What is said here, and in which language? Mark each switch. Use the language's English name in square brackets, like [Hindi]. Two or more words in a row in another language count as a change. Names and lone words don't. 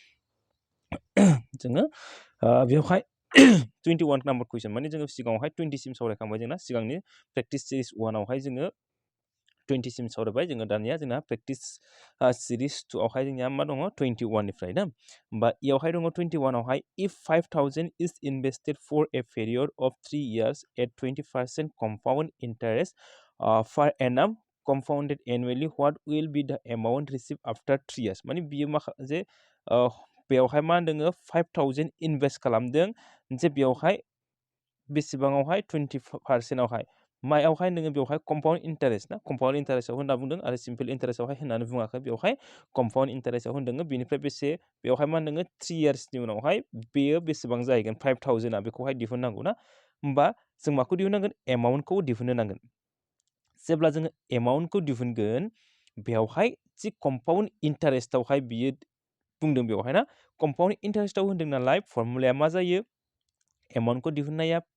[Bodo] जोङो बेवहाय 21 [English] number question [Bodo] माने जोङो सिगाङावहाय 20 सिम सावरायखांबाय जोंना सिगांनि [English] practice series [Bodo] 1 आवहाय जोङो 20 सिम सावरायबाय जोङो दानिया जोंना [English] practice series [Bodo] 2 आवहाय जोंनिया मा दङ 21 निफ्राय ना होमबा इयावहाय दङ 21 आवहाय [English] if 5000 is invested for a period of 3 years at 20% compound interest per annum compounded annually what will be the amount received after 3 years [Bodo] माने बियो मा जे बेवहाय मा होनदों 5000 इनभेस्ट खालामदों जे बेवहाय बेसेबाङावहाय 20% आवहाय मायावहाय नोङो बेवहाय [English] compound interest [Bodo] ना [English] compound interest [Bodo] होनना बुंदों आरो [English] simple interest [Bodo] होननानै बुङाखै बेवहाय [English] compound interest [Bodo] होनदों बेनिफ्राय बेसे बेवहाय मा होनदों 3 इयार्सनि उनावहाय बेयो बेसेबां जाहैगोन 5000 बेखौहाय दिहुननांगौ ना होमबा जों माखौ दिहुननांगोन एमाउन्टखौ दिहुननो नांगोन जेब्ला जोङो एमाउन्टखौ दिहुनगोन बेवहाय जि [English] compound interest [Bodo] बियो बुंदों बेवहाय ना [English] compound interest [Bodo] होनदों नालाय फर्मुलाया मा जायो एमाउन्टखौ दिहुननाया